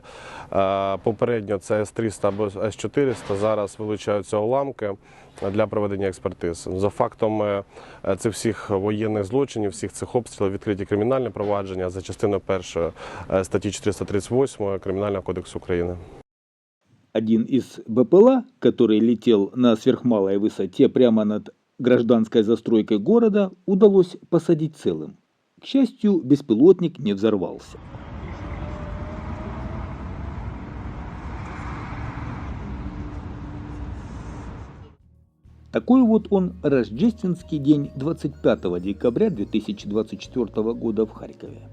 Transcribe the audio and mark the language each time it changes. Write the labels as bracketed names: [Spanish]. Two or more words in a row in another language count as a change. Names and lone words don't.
[Ukrainian] Попередньо це С-300 або С-400, зараз вилучаються уламки для проведення експертиз. За фактом цих всіх воєнних злочинів, всіх цих обстрілів відкриті кримінальні провадження за частиною 1 статті 438 Кримінального кодексу України. [Russian] Один из БПЛА, который летел на сверхмалой высоте прямо над гражданской застройкой города, удалось посадить целым. К счастью, беспилотник не взорвался. Такой вот он рождественский день 25 декабря 2024 года в Харькове.